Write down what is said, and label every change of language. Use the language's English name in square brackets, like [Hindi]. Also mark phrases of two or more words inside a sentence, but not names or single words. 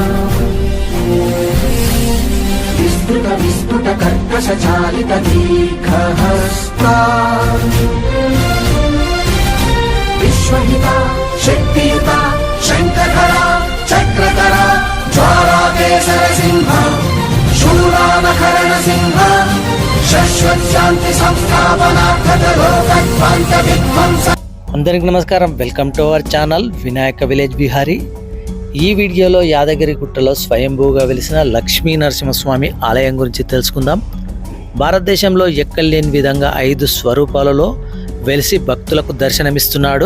[Sanskrit] विस्फुटकर्कशचालितदीर्घहस्ता विश्वहिता शक्तियुता शङ्खधरा चक्रधरा ज्वालाकेसरसिंह शूलानकरणसिंह शाश्वत शांति संस्थापनार्थक लोकध्वंस विध्वंस। [Telugu] అందరికీ నమస్కారం, [English] welcome to our channel [Telugu] వినాయక విలేజ్ బిహారీ. ఈ వీడియోలో యాదగిరి గుట్టలో స్వయంభూగా వెలిసిన లక్ష్మీ నరసింహస్వామి ఆలయం గురించి తెలుసుకుందాం. భారతదేశంలో ఎక్కలేని విధంగా 5 స్వరూపాలలో వెలిసి భక్తులకు దర్శనమిస్తున్నాడు.